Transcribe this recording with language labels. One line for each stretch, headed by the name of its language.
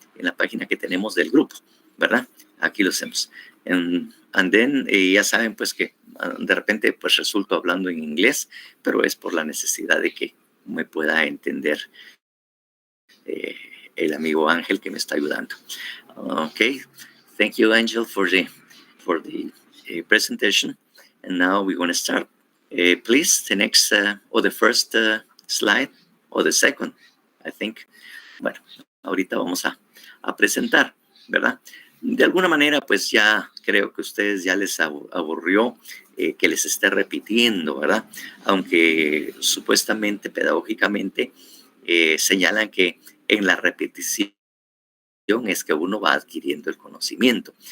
Spanish: En la página que tenemos del grupo, ¿verdad? Aquí lo hacemos.
English: And then,
Spanish: ya saben pues que de repente pues resulto hablando en inglés, pero es por la necesidad de que me pueda entender el amigo Ángel que me está ayudando.
English: Okay, thank you, Angel, for the presentation. And now we're going to start. Please, the next or the first slide or the second, I think.
Spanish: Bueno, ahorita vamos a presentar, ¿verdad? De alguna manera, pues ya creo que a ustedes ya les aburrió que les esté repitiendo, ¿verdad? Aunque supuestamente, pedagógicamente, señalan que en la repetición es que uno va adquiriendo el conocimiento.